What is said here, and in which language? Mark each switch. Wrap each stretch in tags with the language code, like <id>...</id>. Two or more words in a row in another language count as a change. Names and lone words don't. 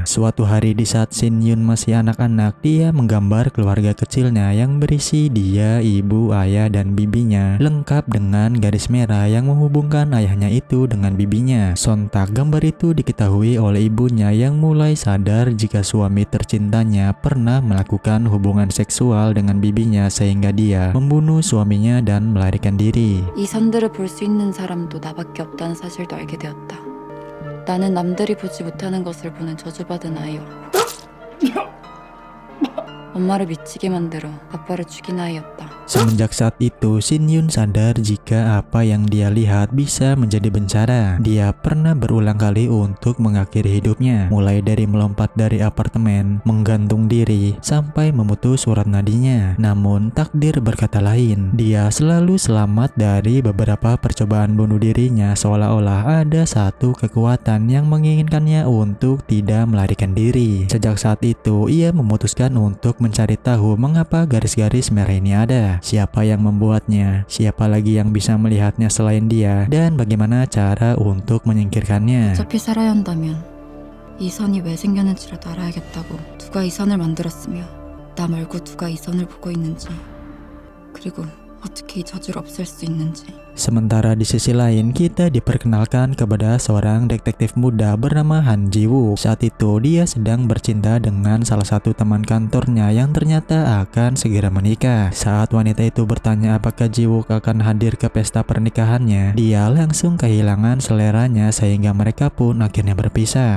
<id>Suatu hari di saat Shin Yun masih anak-anak, dia menggambar keluarga kecilnya yang berisi dia, ibu, ayah, dan bibinya, lengkap dengan garis merah yang menghubungkan ayahnya itu dengan bibinya. Sontak gambar itu diketahui oleh ibunya yang mulai sadar jika suami tercintanya pernah melakukan hubungan seksual dengan bibinya sehingga dia membunuh suaminya dan melarikan diri.</id> <ko>이 선들을 볼 수 있는 사람도 나밖에 없다는 사실도 알게 되었다. 나는 남들이 보지 못하는 것을 보는 저주받은 아이였고 엄마를 미치게 만들어 아빠를 죽인 아이였다.</ko> <id>Semenjak saat itu, Shin Yun sadar jika apa yang dia lihat bisa menjadi bencana. Dia pernah berulang kali untuk mengakhiri hidupnya, mulai dari melompat dari apartemen, menggantung diri, sampai memutus urat nadinya. Namun, takdir berkata lain. Dia selalu selamat dari beberapa percobaan bunuh dirinya, seolah-olah ada satu kekuatan yang menginginkannya untuk tidak melarikan diri. Sejak saat itu, ia memutuskan untuk mencari tahu mengapa garis-garis merah ini ada. Siapa yang membuatnya, siapa lagi yang bisa melihatnya selain dia, dan bagaimana cara untuk menyingkirkannya.</id> <ko>어차피 살아야 한다면 이 선이 왜 생겼는지라도 알아야겠다고. 누가 이 선을 만들었으며 나 말고 누가 이 선을 보고 있는지, 그리고 어떻게 이 저주를 없앨 수 있는지.</ko> <id>Sementara di sisi lain, kita diperkenalkan kepada seorang detektif muda bernama Han Ji-woo. Saat itu, dia sedang bercinta dengan salah satu teman kantornya yang ternyata akan segera menikah. Saat wanita itu bertanya apakah Ji-woo akan hadir ke pesta pernikahannya, dia langsung kehilangan seleranya sehingga mereka pun akhirnya berpisah.</id>